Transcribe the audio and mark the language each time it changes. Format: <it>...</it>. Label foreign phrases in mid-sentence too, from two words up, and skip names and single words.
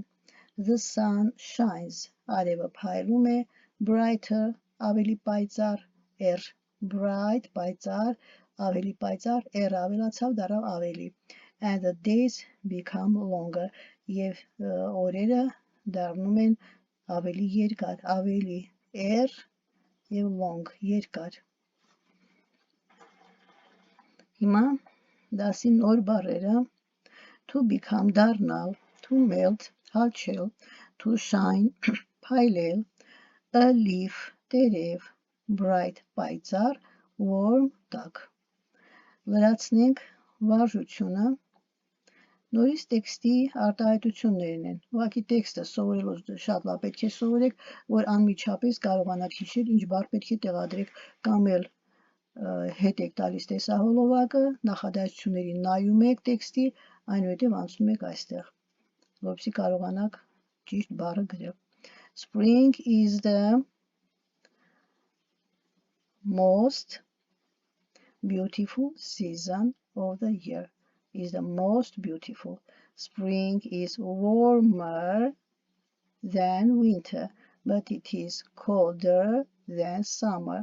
<en>The sun shines,</en> <hy>արևը փայլում է. Brighter, ավելի պայծառ, bright, պայծառ, ավելի պայծառ, ավելացավ, դառավ ավելի.</hy> <en>And the days become longer,</en> <hy>եւ օրերը դառնում են ավելի երկար, ավելի եւ long, երկար. Հիմա դասի նոր բառերը.</hy> <en>to become, դառնալ, to melt, հալչել, to shine, փայլել, a leaf,</en> <hy>տերև, bright, պայծառ, warm, տաք. Լրացնենք վարժությունը. Նորից տեքստի արտահայտություններն են. Ուղղակի տեքստը սովորելուց շատ լավ պետք է սովորեք, որ անմիջապես կարողանաք հիշել ինչ բառ պետք է տեղադրեք, կամ էլ հետ եք տալիս տեսահոլովակը, նախադասություններին նայում եք տեքստի, այնուհետև անցնում եք այստեղ, որպեսզի կարողանաք ճիշտ բառը գրել.</hy> <en>Spring is the most beautiful season of the year. Is the most beautiful. Spring is warmer than winter, but it is colder than summer.</en>